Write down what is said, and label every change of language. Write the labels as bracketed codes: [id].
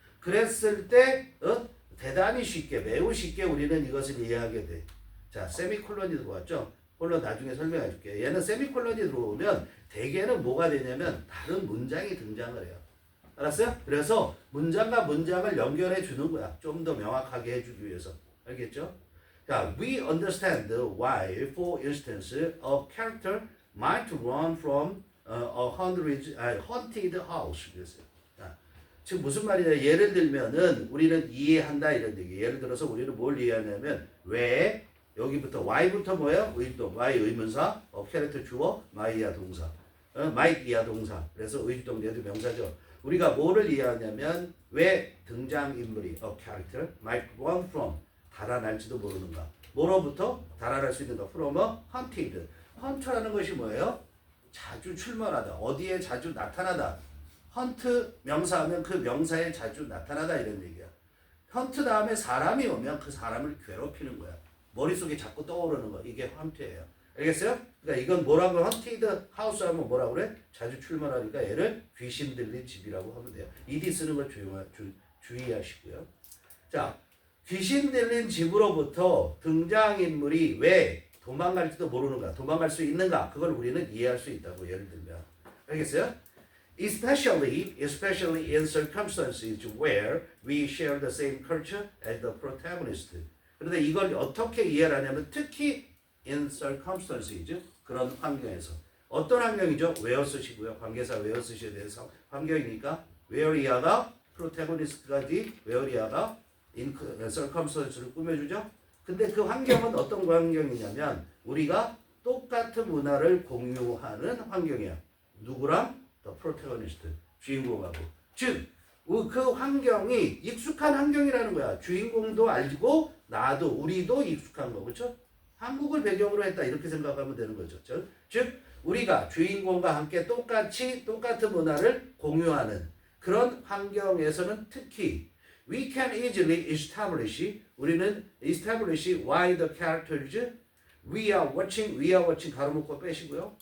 [ko] 그랬을 때 대단히 쉽게 매우 쉽게 우리는 이것을 이해하게 돼. 자, 세미콜론이 들어왔죠. 콜론 나중에 설명해 줄게요. 얘는 세미콜론이 들어오면 대개는 뭐가 되냐면 다른 문장이 등장을 해요. 알았어요? 그래서 문장과 문장을 연결해 주는 거야. 좀 더 명확하게 해주기 위해서. 알겠죠? [en] 자, we understand why, for instance, a character might run from a haunted house. [ko] 그랬어요. 자, 지금 무슨 말이냐? 예를 들면은 우리는 이해한다 이런 얘기. 예를 들어서 우리는 뭘 이해하냐면 왜 여기부터 y부터 뭐예요? 의동, y 의문사, 캐릭터 주어, my야 동사, might이야 동사. 그래서 의동 얘도 명사죠. 우리가 뭐를 이해하냐면 왜 등장인물이 [en] a character might run from [ko] 달아날지도 모르는가. 뭐로부터 달아날 수 있는가. [en] from a haunted. [ko] hunt라는 것이 뭐예요? 자주 출몰하다. 어디에 자주 나타나다. hunt 명사하면 그 명사에 자주 나타나다 이런 얘기야. hunt 다음에 사람이 오면 그 사람을 괴롭히는 거야. 머릿속에 자꾸 떠오르는 거. 이게 hunt예요. 알겠어요? 그러니까 이건 뭐라고 haunted house 하면 뭐라고 그래? 자주 출몰하니까 얘를 귀신 들린 집이라고 하면 돼요. 이디 쓰는 걸 주의하시고요. 자, 귀신 들린 집으로부터 등장인물이 왜 도망갈지도 모르는가, 도망갈 수 있는가, 그걸 우리는 이해할 수 있다고 예를 들면. 알겠어요? [en] Especially in circumstances where we share the same culture as the protagonist. [ko] 그런데 이걸 어떻게 이해를 하냐면 특히 [en] in circumstances [ko] 그런 환경에서 어떤 환경이죠? where 쓰시고요. 관계사 where 쓰셔야 돼서 환경이니까 where이하가 protagonist까지 where이하가 in circumstance를 꾸며주죠. 근데 그 환경은 어떤 환경이냐면 우리가 똑같은 문화를 공유하는 환경이야. 누구랑? [en] The protagonist, 주인공하고. [ko] 즉, 그 환경이 익숙한 환경이라는 거야. 주인공도 알고 나도 우리도 익숙한 거. 그렇죠? 한국을 배경으로 했다 이렇게 생각하면 되는 거죠. 즉, 우리가 주인공과 함께 똑같은 문화를 공유하는 그런 환경에서는 특히 [en] we can easily [ko] 우리는 [en] establish why the characters we are watching [ko] 가로 묶고 빼시고요.